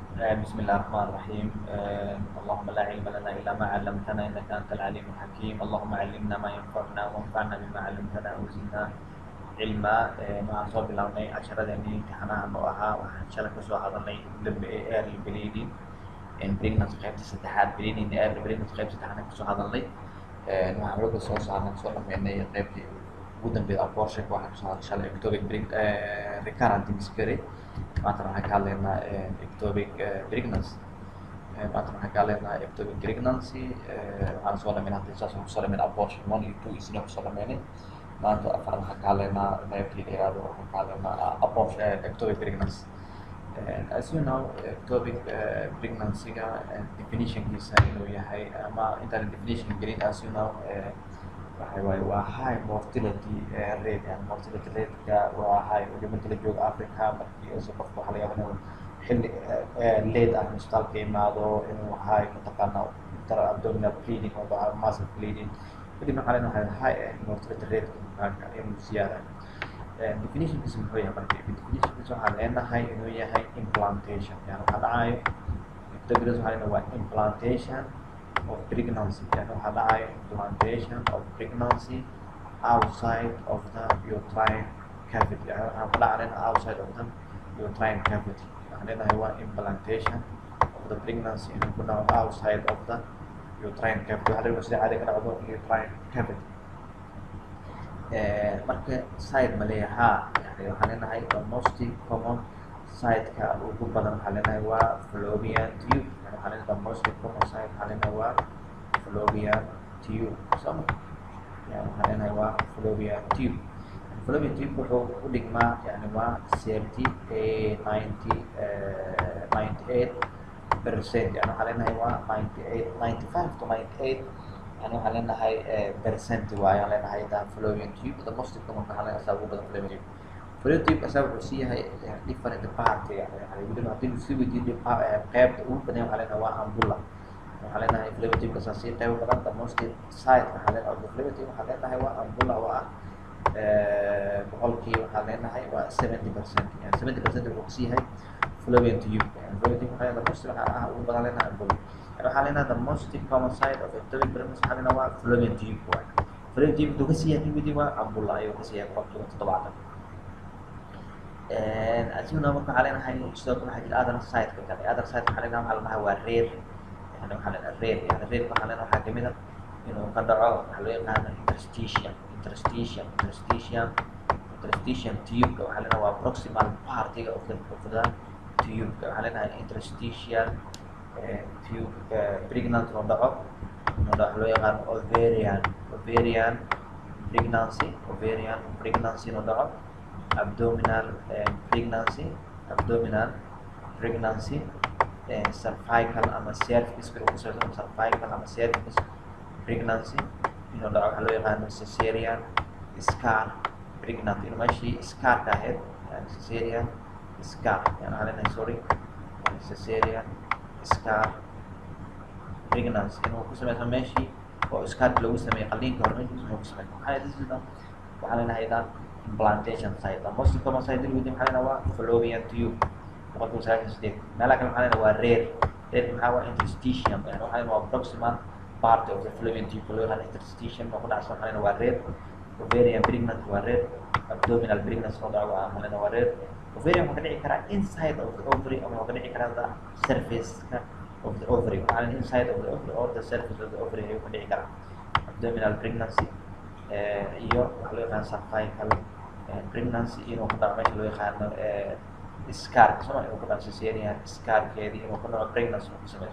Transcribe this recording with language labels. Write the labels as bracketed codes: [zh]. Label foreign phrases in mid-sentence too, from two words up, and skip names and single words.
[ar] بسم الله الرحمن الرحيم. اللهم لا علم لنا إلا ما علمتنا إنك أنت العليم الحكيم. اللهم علمنا ما ينفعنا وانفعنا بما علمتنا وزدنا علما. [so] waxaan soo bilownay casharadeenii imtixaanaha noo ahaa waxaan shalay kasoo hadalnay [en] early bleeding pregnancy [so] qaybta saddexaad [en] bleeding early pregnancy [so] qaybta saddexaad kasoo hadalnay waxaan xoogga soo saarnay soo dhameynay qaybtii ugu dambeeyay abortion waxaan kasoo hadalnay shalay [en] ectopic recurrent miscarriage [so] maanta waxaan ka hadlaynaa [en] ectopic pregnancy [so] maanta waxaan ka hadlaynaa [en] ectopic pregnancy [so] waxaan soo dhameynay hadda saas waxaan kusoo dhameynay abortion 1 iyo 2 isna kusoo dhameynay maanta afar waxaan ka hadlaynaa qaybtii dheeraad waxaan ka hadlaynaa [en] abortion ectopic pregnancy. As you know, ectopic pregnancy-ga [so] definition-kiisa inuu yahay ama intaan definition gelin, [en] as you know, [so] waxa waaye waa [en] high mortality rate and mortality rate-ka [so] waa high marka la joogo Africa markii qofka waxaa laga yaabaa inuu xilli late ah isbitaalka imaado inuu high mataqaana [en] abdominal bleeding [so] ama [en] muscle bleeding [so] kadib waxaa leenahay [en] high mortality rate [so] inuu siyaada. Definition-kiisa muxuu yahay marka definition-kiisa waxaa leenahay inuu yahay implantation yani waxaa dhacayo ectopic waxaa leenahay waa [en] implantation of pregnancy [so] yani waxaa dhacayo [en] implantation of pregnancy outside of the uterine cavity [so] yani waxaa ku dhacayna [en] outside of the uterine cavity [so] waxaa leenahay waa [en] implantation of the pregnancy [so] inuu ku dhaco [en] outside of the uterine cavity [so] waxaa leenahay sida caadi ka dhacdo [en] uterine cavity. [so] marka side ma leeyahay yani waxaan leenahay [en] the most common side-ka [so] ugu badan waxaa leenahay waa [en] fallopian tube [so] yani waxaa leenahay [en] the most common side [so] waxaa leenahay waa [en] fallopian tube [so] sama yani waxaa leenahay waa [en] fallopian tube. Fallopian tube [so] wuxuu u dhigmaa yani waa 98% yani waxaa leenahay waa 95 to 98 يعني waxaan leenahay percent waaye aan leenahay taan [en] fallopian tube the most common [so] waxaa leenahay asaga ugu badan [en] fallopian tube. Fallopian tube [so] asaga wuxuu sii yahay [en] different part [so] yani weliba haddii uu sii weydiiyo qaybta ugu badan waxaa leenahay waa ampulla waxaa leenahay [en] fallopian tube [so] kasaa sii qayb badan [en] the most side [so] waxaa leenahay [en] fallopian tube [so] waxaa leenahay waa ampulla oo ah boqolkii waxaa leenahay waa 70% yani 70% wuxuu kasii yahay [en] fallopian tube [so] yani [en] fallopian tube [so] waxaa [en] the most [so] waxaa ugu badan leenahay ampulla waxaa leenahay [en] the most common side of ectopic pregnancy [so] waxaa leenahay waa [en] fallopian tube [so] waaye [en] fallopian tube [so] wuxuu kasii yahay midii waa ampulla ayuu kasii yahay boqolkiiba 70. asiguna marka waxaa leenahay sidoo kale waxaa jira [en] other side-ka [so] kale [en] other side [so] waxaa leenahay waxaa leenahay waa rare yani waxaa leenahay rare yani rare waxaa leenahay waxaa kamid ah inuu ka dhaco waxaa loo yaqaano interstitium tube-ka waxaa leenahay waa [en] proximal part-iga of the tube-ka [so] waxaa leenahay [en] interstitial tube pregnant [so] oo dhaco loo yaqaano ovarian pregnancy oo dhaco [en] abdominal pregnancy [so] cervical ama cervix cervical ama [en] cervix pregnancy [so] inuu dhaco waxaa loo yaqaano [en] cesarean scar pregnant [so] inuu meeshii scarka ahayd yani [en] cesarean scar [so] yani waxaa leenahay sorry [en] cesarean scar pregnancy [so] inuu ku sameyso meeshii oo scarka lagu sameeyay qalliinka hore meeshii inuu ku sameeyo waxaa leenahay [en] implantation site the most common site [so] inuu waxaa leenahay waa fallopian tube boqolkiiba 98 meelaha kale waxaa leenahay waa rare maxaa waa interstitium yani waxaa leenahay waa [en] proximal part of the fallopian tube [so] loo yaqaan interstitium oo ku dhacsan waxaa leenahay waa rare [en] ovarian pregnancy [so] waa rare [en] abdominal pregnancy [so] oo dhaco waxaa leenahay waa rare ovarian waxaa ka dhici karaa [en] inside of the ovary [so] ama waxaa ka dhici karaa [en] the surface of the ovary [so] waxaa leenahay [en] inside of the ovary or the surface of the ovary [so] ayuu ka dhici karaa. [en] Abdominal pregnancy [so] iyo waxaa loo yaqaan [en] cervical pregnancy [so] inuu ku dhaco meesha loo yaqaano scar soma inuu ku dhaco cesarean scarkeedii inuu ku dhaco pregnancy uu ku sameeyo.